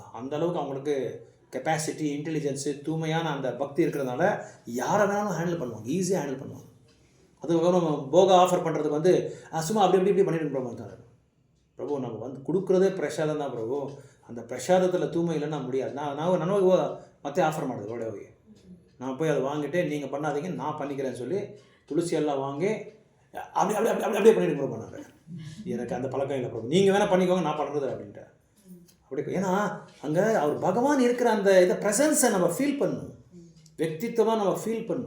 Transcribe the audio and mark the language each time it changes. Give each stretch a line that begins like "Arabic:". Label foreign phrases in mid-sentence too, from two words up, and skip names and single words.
Tamil: அந்த அளவுக்கு அவங்களுக்கு கெப்பாசிட்டி, இன்டெலிஜென்ஸு, தூய்மையான அந்த பக்தி இருக்கிறதுனால யாரை வேணாலும் ஹேண்டில் பண்ணுவாங்க, ஈஸியாக ஹேண்டில் பண்ணுவாங்க. அதுக்கப்புறம் போக ஆஃபர் பண்ணுறதுக்கு வந்து சும்மா அப்படி பண்ணிட்டு பிரபு பிரபு நம்ம வந்து கொடுக்குறதே பிரசாதம் தான் பிரபு. அந்த பிரசாதத்தில் தூய்மை இல்லைன்னா முடியாது.
Kannada: ನನಗೆ ಮತ್ತೆ ಆಫರ್ ಮಾಡಿದೆ ಒಳ್ಳೆ ಹೋಗಿ
Tamil: நான் போய் அதை வாங்கிட்டு நீங்கள் பண்ணாதீங்க நான் பண்ணிக்கிறேன்னு சொல்லி துளசி எல்லாம் வாங்கி அப்படியே பண்ணிட்டு ப்ரோ பண்ணாரு. எனக்கு அந்த பழக்கம் இல்லை ப்ரோ, நீங்கள் வேணால் பண்ணிக்கோங்க நான் பண்ணுறது அப்படின்ட்டு. அப்படி ஏன்னா அங்கே அவர் பகவான் இருக்கிற அந்த இதை ப்ரெசன்ஸை நம்ம ஃபீல் பண்ணணும், व्यक्तित्वமாக நம்ம ஃபீல் பண்ணணும்.